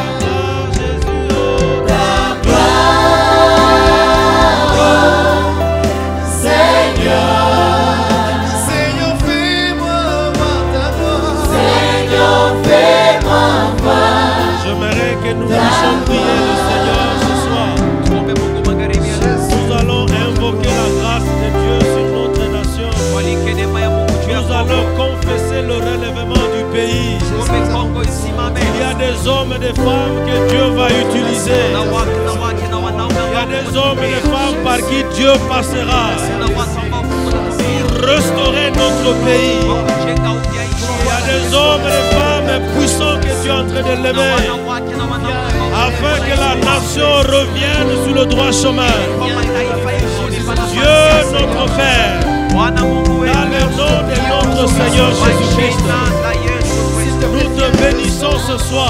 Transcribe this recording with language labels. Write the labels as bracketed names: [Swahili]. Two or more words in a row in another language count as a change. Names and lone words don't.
[French] Ta gloire. Seigneur, Seigneur, fais-moi voir ta gloire. Seigneur, fais-moi voir. J'aimerais que nous puissions prier le Seigneur ce soir. [Swahili] Tuombe Mungu magharibi ya leo. [French] Nous allons invoquer la grâce de Dieu sur notre nation. [Swahili] Walike neema ya Mungu juu ya [French] Nous [Swahili] Kongo. [French] allons confesser le relèvement du pays. [Swahili] Tuombe Kongo isimame. [French] Il y a des hommes et des femmes que Dieu va utiliser. [Swahili] Na wake na wake na wanaume [French] Il y a [Swahili] ambao [French] des hommes et des femmes par qui Dieu passera. [Swahili] na watu ambao Mungu atatumia. [French] restaurer notre pays. Il y a des hommes et des femmes puissants que tu es en train de lever afin que la nation revienne sur le droit chemin. Dieu notre Père, dans le nom de notre Seigneur Jésus-Christ, nous te bénissons ce soir.